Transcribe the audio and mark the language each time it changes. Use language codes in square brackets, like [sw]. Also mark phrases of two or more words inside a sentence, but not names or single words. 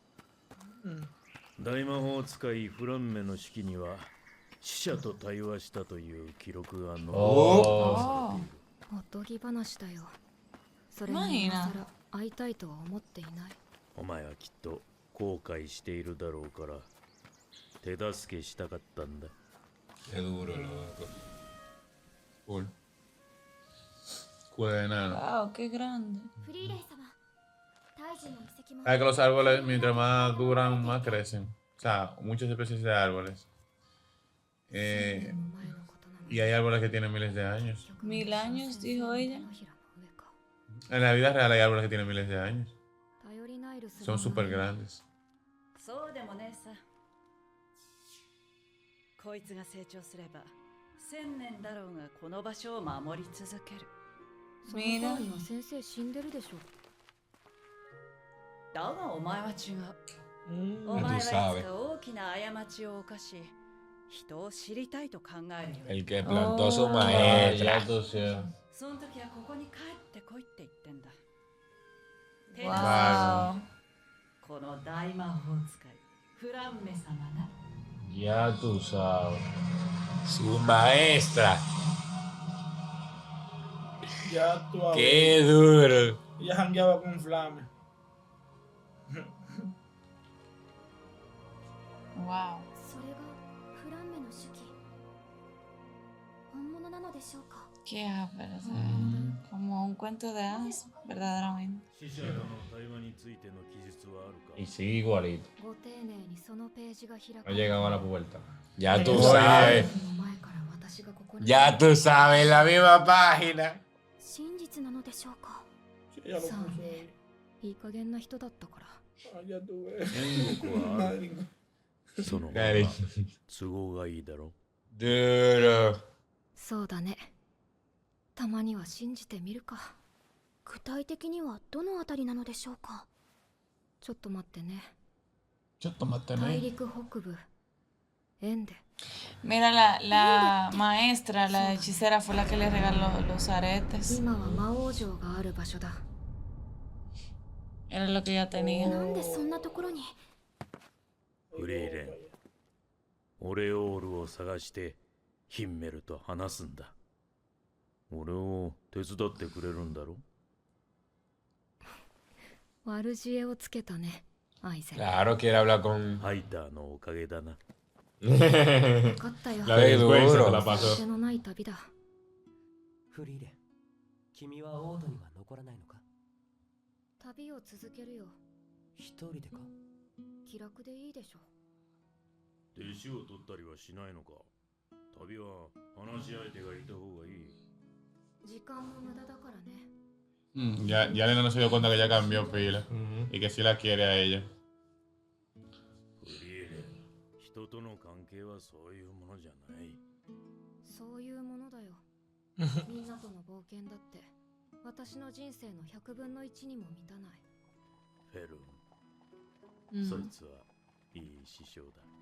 [ja] 大魔法使いフランメの手記には死者と対話したという記録が載っている。おとぎ話だよ。それに今更会いたいとは思っていない。お前はきっと後悔しているだろうから手助けしたかったんだ。 [es] Qué duro, loco. Cool. Escudo de enano. Wow, qué grande. [ja] フリーレン様、大樹の遺跡も。 [es] Sabes que los árboles, mientras más duran, más crecen. O sea, muchas especies de árboles. Y hay árboles que tienen miles de años. 1000 años, dijo ella. En la vida real hay árboles que tienen miles de años. Son súper grandes. [ja] そうでもねえさ。こいつが成長すれば1000年だろうがこの場所を守り続ける。その頃には先生死んでるでしょ。だがお前は違う。お前はいつか大きな過ちを犯し、人を知りたいと考えるよ。 [es] El que plantó su maestra. [ja] その時はここに帰ってこいって言ってんだ。わこの大魔法使いフランメ様な。 [es] Ya tú sabes. Su maestra. Ya tú sabes. Qué duro. Ella jangueaba con Flame. Wow. [ja] それがフランメの手記。本物なのでしょうか。 [es] Qué ápero, como un cuento de hadas, verdaderamente. [ja] 死者との対話についての記述はあるか。 [es] Y sigue igualito. [ja] ご丁寧にそのページが開か [es] No [ja] れ [es] llegaba a la puerta. Ya tú sabes. [ja] 前から私がここに [es] Ya tú sabes, la misma página. [ja] 真実なのでしょうか。 [es] Ella lo [ja] さあ [es] puso [ja] ね、 [es] ahí. [ja] いい加減な人だったから。 [es] Ah, ya tú ves. [ja] 天国はある。そのまま都合がいいだろ。 [es] Duro. [ja] そうだね。たまには信じてみるか。具体的にはどのあたりなのでしょうか。ちょっと待ってね。ちょっと待って大ね。陸北部縁で [es] Mira, la maestra, la hechicera, fue la que le regaló los aretes. [ja] 今は魔王城がある場所だ [es] Era lo que ella tenía. [ja] なんでそんなところにフレイレン、オレオールを探してヒンメルと話すんだ。俺を手伝ってくれるんだろ？悪知恵をつけたね、アイゼン。 [es] Claro, quiere hablar con... [ja] ハイターのおかげだな。分かったよ。 [es] La vergüenza se la pasó. [ja] 手のない旅だ。フリーレン、君はオードには残らないのか？旅を続けるよ。一人でか？気楽でいいでしょ。弟子を取ったりはしないのか？旅は話し相手がいた方がいい。時間も無駄だからね。 [es] Ya Elena no se dio cuenta que ya cambió pila. Y que sí la quiere a ella. [ja] フリーレン、人との関係はそういうものじゃない。そういうものだよ。みんなとの冒険だって私の人生の100分の1にも満たない。フェルン、そいつはいい師匠だ。